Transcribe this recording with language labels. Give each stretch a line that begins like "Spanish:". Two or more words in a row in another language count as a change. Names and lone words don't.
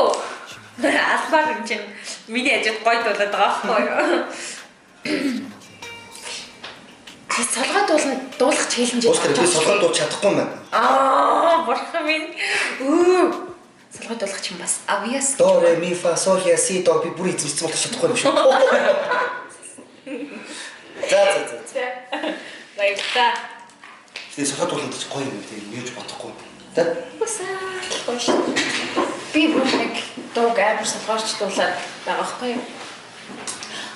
Mongolian: Албаар юм чинь миний ажид гоё дуулаад байгаа байхгүй юу? Чи солгой дуулах челленж Уус тэр би солгоод дуулах чадахгүй юм байна. Бурхан минь. Солгой дуулах чинь бас obvious. До ре ми фа сол ля си до би бүр эзэмшсэн болох чадахгүй юм шүү. За. Баярлалаа. Тэгээ солгоод дуулахад ч гоё юм тийм юуж бодохгүй. За. Басаа гоё шүү. Би бүр нэг дууг амар солгоорч дуулаад байгаа байхгүй юу?